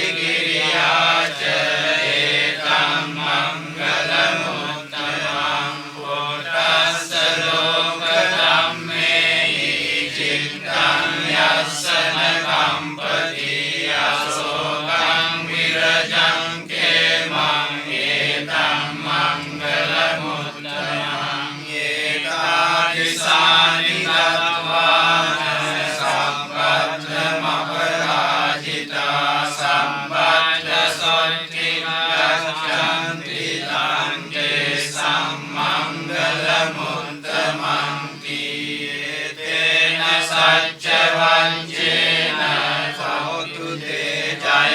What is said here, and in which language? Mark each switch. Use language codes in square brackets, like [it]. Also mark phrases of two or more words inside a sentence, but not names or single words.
[pi] කිරියා ච ඒතං මංගල මුත්තමං පොටස්ස ලෝක ධම්මේහි චිත්තං යස්සන කම්පති අසෝකං විරජං කේමං ඒතං මංගල මුත්තමං ඒතාදිසානි දත්වාන සම්පත්තමපරාජිතා සම්පත්ත සොත්ති ගච්ඡන්ති තං තේසං මංගල මුත්තමං තේන සච්ච වංචේන සෝතු තේ ජය